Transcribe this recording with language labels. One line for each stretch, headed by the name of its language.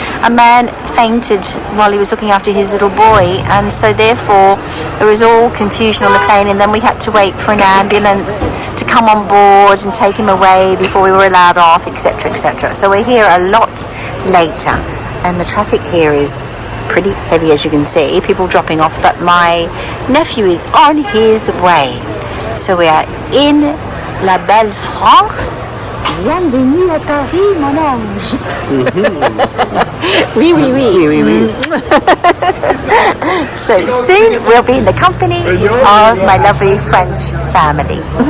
English: A man fainted while he was looking after his little boy, and so therefore there was all confusion on the plane, and then we had to wait for an ambulance to come on board and take him away before we were allowed off, etc., etc. So we're here a lot later, and the traffic here is pretty heavy, as you can see, people dropping off, but my nephew is on his way. So we are in
French: la belle France. Bienvenue à Paris, mon ange. Oui, oui, oui. Oui, oui, oui.
English: So soon we'll be in the company of my lovely French family.